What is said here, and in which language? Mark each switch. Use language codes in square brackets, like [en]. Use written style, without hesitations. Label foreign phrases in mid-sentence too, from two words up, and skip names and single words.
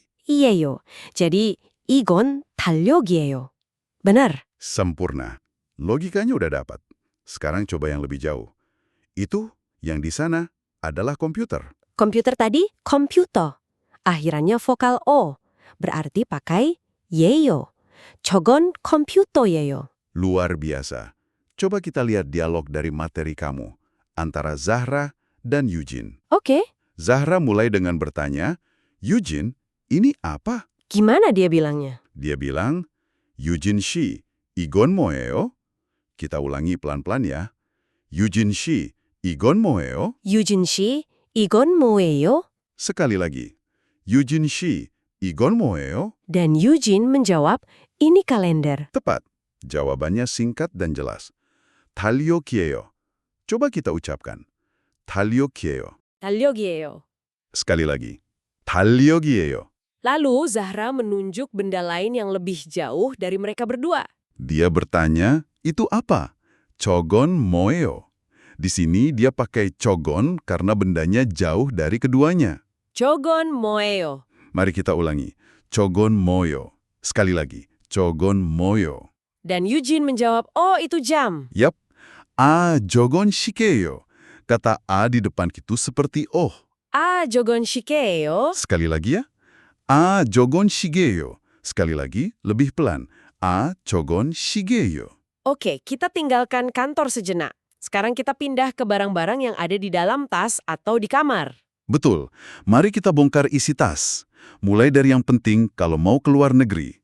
[ko] iyeyo. Jadi, 이건 달력이에요. Benar? [id] sempurna. Logikanya udah dapat. Sekarang coba yang lebih jauh. Itu yang di sana adalah komputer. Komputer tadi, komputer. Akhirannya vokal O. Berarti pakai yeyo. [ko] 저건 컴퓨터예요. [id] Luar biasa. Coba kita lihat dialog dari materi kamu antara Zahra dan Eugene. Oke, Zahra mulai dengan bertanya, Eugene, ini apa? gimana dia bilangnya? Dia bilang, [ko] 유진 씨, 이건 뭐예요? [id] Kita ulangi pelan-pelan ya. [ko] 유진 씨, 이건 뭐예요? 유진 씨, 이건 뭐예요? [id] Sekali lagi. [ko] 유진 씨, 이건 뭐예요? [id] Dan Eugene menjawab, ini kalender. Tepat. Jawabannya singkat dan jelas. Talyokieyo. Coba kita ucapkan. [ko] Talyokieyo. 달력이에요. [id] Sekali lagi. Talyokieyo. Lalu Zahra menunjuk benda lain yang lebih jauh dari mereka berdua. Dia bertanya, itu apa? [ko] 저건 뭐예요. [id] Di sini dia pakai chogon karena bendanya jauh dari keduanya. 저건 뭐예요? Mari kita ulangi. [ko] 저건 뭐예요. [id] Sekali lagi. [ko] 저건 뭐예요. [id] Dan Eugene menjawab, oh itu jam. [ko] Yap. 저건 시계예요. [id] Kata A di depan itu seperti oh. [ko] 저건 시계예요. [id] Sekali lagi ya. [ko] 저건 시계예요. [id] Sekali lagi, lebih pelan. [ko] 저건 시계예요. [id] Oke, kita tinggalkan kantor sejenak. Sekarang kita pindah ke barang-barang yang ada di dalam tas atau di kamar. Betul. Mari kita bongkar isi tas. Mulai dari yang penting kalau mau keluar negeri.